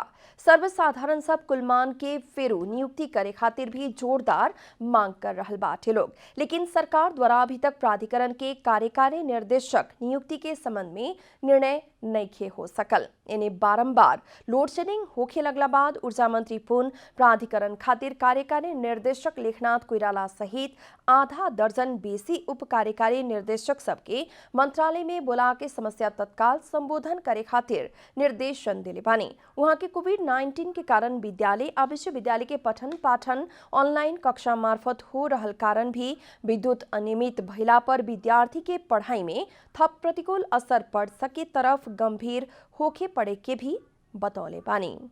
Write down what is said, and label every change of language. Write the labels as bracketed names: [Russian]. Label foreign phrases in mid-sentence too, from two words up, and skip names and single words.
[Bhojpuri] सर्वसाधारण सब कुलमान के फेरू नियुक्ति करे खातिर भी जोरदार मांग कर रहल बाटे लोग, लेकिन सरकार द्वारा अभी तक प्राधिकरण के कार्यकारी निर्देशक नियुक्ति के संबंध में निर्णय नइखे हो सकल। इन्हें बारंबार लोड शेडिंग होखे लगला बाद ऊर्जा मंत्री पुन प्राधिकरण खातिर कार्यकारी निर्देशक लेखनाथ कोइराला सहित आधा दर्जन बेसी उप कार्यकारी निर्देशक सबके मंत्रालय में बोला के समस्या तत्काल संबोधन करे खातिर निर्देशन दिले बानी। वहां के कोविड-19 के कारण विद्यालय आ विश्वविद्यालय के पठन पाठन ऑनलाइन कक्षा मार्फत हो रहल कारण भी विद्युत अनियमित भइला पर विद्यार्थी के पढ़ाई में थप प्रतिकूल असर पड़ सके तरफ गंभीर होके पड़े के भी बतौले बानी।